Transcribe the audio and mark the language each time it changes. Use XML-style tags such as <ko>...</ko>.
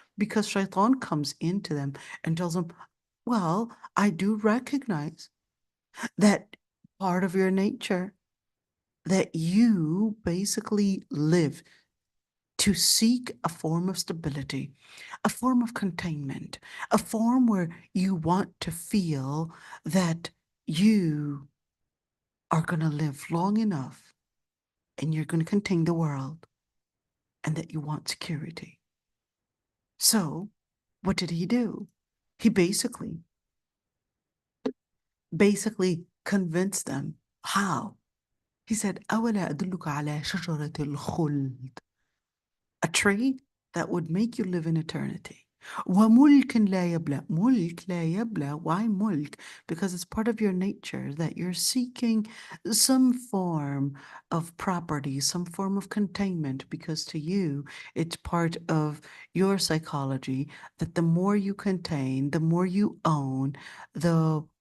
<en>Because shaitan comes into them and tells them, well, I do recognize that part of your nature, that you basically live to seek a form of stability, a form of containment, a form where you want to feel that you are going to live long enough and you're going to contain the world and that you want security. So what did he do? He basically convinced them. How? He said,</en> <ar>أَوَلَا أَدُلُّكَ عَلَى شَجَرَةِ الْخُلْدِ.</ar> <en>A tree that would make you live in eternity.</en> <ar>وَمُلْكٍ لَا يَبْلَى. Mulk la yabla.</ar> <en>Why mulk? Because it's part of your nature that you're seeking some form of property, some form of containment, because to you, it's part of your psychology that the more you contain, the more you own, the</en>